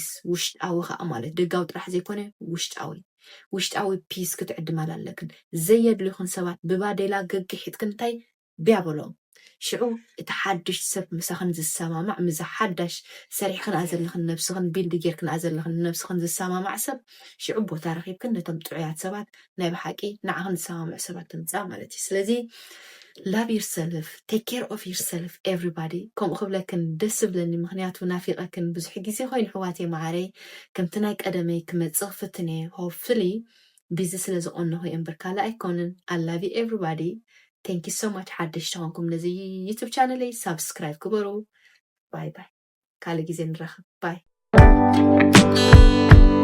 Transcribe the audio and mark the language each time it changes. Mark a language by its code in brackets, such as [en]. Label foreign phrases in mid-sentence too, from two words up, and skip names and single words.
[ti] ውሽጣዊ ከዓ ማለት ደጋዊ ጥራሕ ዘይኮነ ውሽጣዊ ፒስ ክትዕድማል ኣለክን ዘየድልዩክን ሰባት ብባዴላ ገግሒትክን እንታይ ቢያበሎም ሽዑ እቲ ሓድሽ ሰብ ምሳኽን ዝሰማማዕ ምዛ ሓዳሽ ሰሪሕክን ዘለኽን ነፍስክን ቢልድ ጌርክን ዘለኽን ነፍስክን ዝሰማማዕ ሰብ ሽዑ ቦታ ረኺብክን ነቶም ጥዑያት ሰባት ናይ ብሓቂ ንዓኽን ዝሰማምዕ ሰባት ትምፃእ ማለት እዩ ስለዚ [en] love yourself take care of yourself everybody [ti] ከምኡ ክብለክን ደስ ብለኒ ምክንያቱ ናፊቐክን ብዙሕ ግዜ ኮይኑ ሕዋቴ ማዕረይ ከምቲ ናይ ቀደመይ ክመፅእ ፍትነ hopefully ቢዚ ስለ ዝቆነኹ እምበር ካልእ ኣይኮንን [en] I love you everybody thank you so much [ti] ሓድሽ ተኾንኩም ነዚ ዩቱብ ቻነለይ ሳብስክራይብ ክበሩ [en] bye bye [ti] ካልእ ግዜ ንራኸብ ባይ